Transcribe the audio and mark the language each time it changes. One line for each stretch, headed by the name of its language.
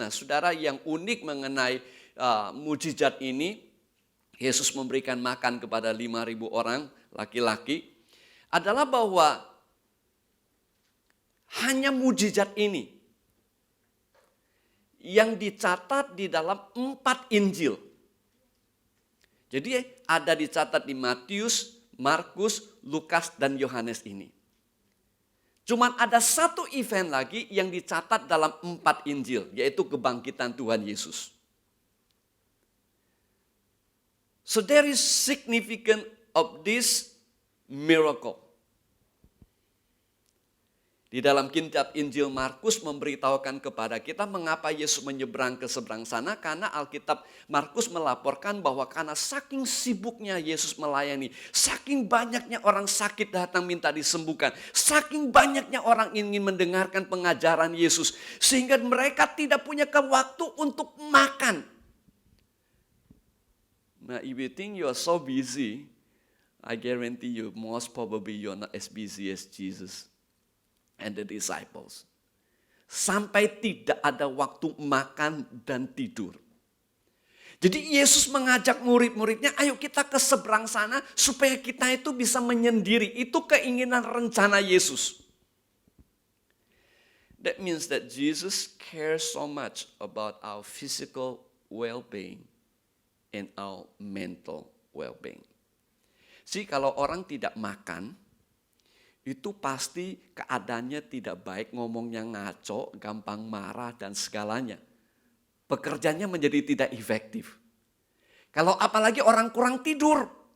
Indonesian: Nah, saudara, yang unik mengenai mujizat ini, Yesus memberikan makan kepada 5.000 orang laki-laki, adalah bahwa hanya mujizat ini yang dicatat di dalam 4 Injil. Jadi ada dicatat di Matius, Markus, Lukas, dan Yohanes ini. Cuman ada satu event lagi yang dicatat dalam 4 Injil, yaitu kebangkitan Tuhan Yesus.
English: So there is significance of this miracle.
Indonesian: Di dalam kitab Injil Markus memberitahukan kepada kita mengapa Yesus menyeberang ke seberang sana. Karena Alkitab Markus melaporkan bahwa karena saking sibuknya Yesus melayani, saking banyaknya orang sakit datang minta disembuhkan, saking banyaknya orang ingin mendengarkan pengajaran Yesus, sehingga mereka tidak punya waktu untuk makan.
English: Nah, if you think you are so busy, I guarantee you most probably you are not as busy as Jesus and the disciples.
Indonesian: Sampai tidak ada waktu makan dan tidur. Jadi Yesus mengajak murid-muridnya, ayo kita ke seberang sana supaya kita itu bisa menyendiri. Itu keinginan rencana Yesus.
English: That means that Jesus cares so much about our physical well-being and our mental well-being.
Indonesian: Jadi kalau orang tidak makan, itu pasti keadaannya tidak baik, ngomongnya ngaco, gampang marah dan segalanya. Pekerjaannya menjadi tidak efektif. Kalau apalagi orang kurang tidur.